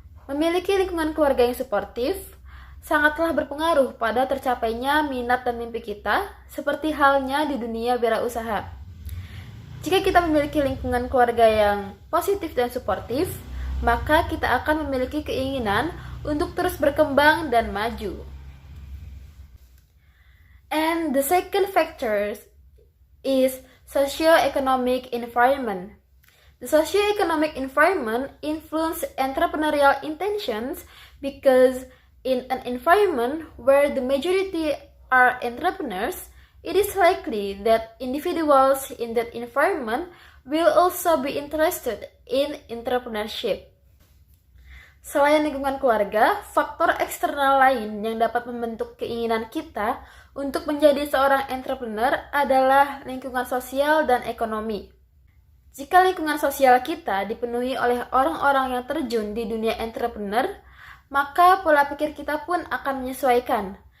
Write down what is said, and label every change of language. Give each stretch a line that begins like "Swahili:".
Indonesian: Memiliki lingkungan keluarga yang suportif sangatlah berpengaruh pada tercapainya minat dan mimpi kita, seperti halnya di dunia wirausaha. Jika kita memiliki lingkungan keluarga yang positif dan suportif, maka kita akan memiliki keinginan untuk terus berkembang dan maju.
English: And the second factor is socio-economic environment. The socio-economic environment influences entrepreneurial intentions because in an environment where the majority are entrepreneurs, it is likely that individuals in that environment will also be interested in entrepreneurship.
Indonesian: Selain lingkungan keluarga, faktor eksternal lain yang dapat membentuk keinginan kita untuk menjadi seorang entrepreneur adalah lingkungan sosial dan ekonomi. Jika lingkungan sosial kita dipenuhi oleh orang-orang yang terjun di dunia entrepreneur, maka pola pikir kita pun akan menyesuaikan.